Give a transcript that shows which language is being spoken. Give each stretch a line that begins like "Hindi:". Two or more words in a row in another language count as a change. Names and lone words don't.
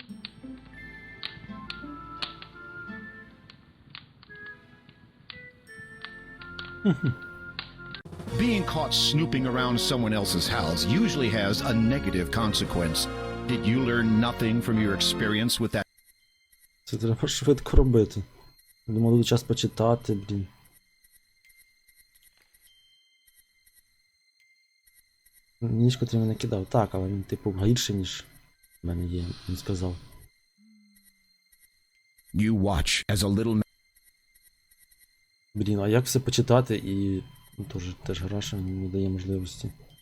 English: Being caught snooping around someone else's house usually has a negative consequence. Did you learn nothing from your experience with that?
Ukrainian: Це треба швидко робити. Я думав, буде час почитати, блін. Ніч, котрий мене кидав. Так, але він, типу, гірший, ніж в мене є, він сказав.
English: You watch as a little...
Ukrainian: Блін, а як все почитати і... Ну, теж граша не дає можливості.